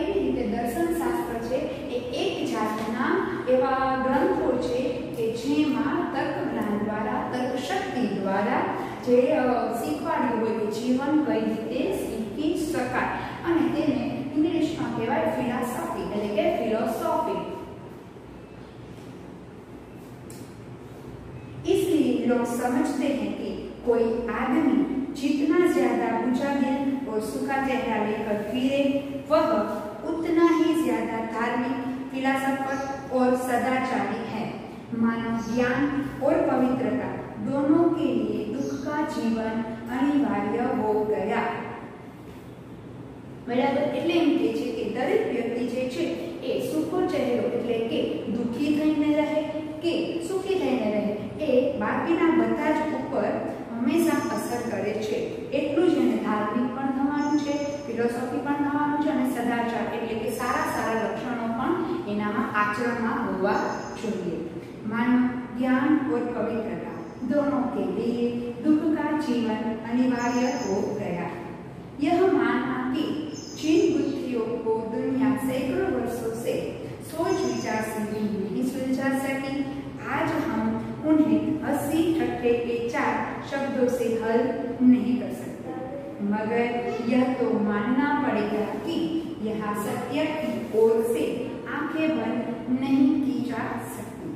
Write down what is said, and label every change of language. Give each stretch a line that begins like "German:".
Gujarati: એવી રીતે દર્શન શાસ્ત્ર છે એ એક જાતના એવા ગ્રંથો છે કે જેમાં તર્ક જ્ઞાન દ્વારા, તર્ક શક્તિ દ્વારા જે શીખવાડ્યું હોય કે જીવન કઈ રીતે શીખી શકાય અને તેને ઇંગ્લિશમાં કહેવાય ફિલોસોફી એટલે કે ફિલોસોફી।
Hindi: इसलिए लोग समझते हैं कि कोई आदमी जितना ज्यादा बुझादिल और सूखा चेहरा लेकर फिरे वह उतना ही ज्यादा धार्मिक, फिलॉसफर और सदाचारी है। मानव ज्ञान और पवित्रता दोनों के लिए दुख का जीवन अनिवार्य हो गया। बराबर।
Gujarati: એટલે એમ કહે છે કે દરેક વ્યક્તિ જે છે એ સુખો ચહેરો એટલે કે દુખી થઈને રહે કે સુખી થઈને રહે એ બાકીના બધા જ ઉપર હંમેશા અસર કરે છે। એટલું જ એને ધાર્મિક પણ થવાનું છે, ફિલોસોફી પણ થવાનું છે અને સદાચાર એટલે કે સારા સારા લક્ષણો પણ એનામાં આચરણમાં હોવા જોઈએ।
Hindi: માનવ ज्ञान और पवित्रता दोनों के लिए दुख का जीवन अनिवार्य हो गया। यह मानना कि जिन बुद्धियों को दुनिया सैकड़ों वर्षों से सोच विचार से भी नहीं सुलझा सकी, आज हम उन्हें हंसी ठट्ठे के चार शब्दों से हल नहीं कर सकते, मगर यह तो मानना पड़ेगा कि यह सत्य की ओर से आंखें बंद नहीं की जा सकती।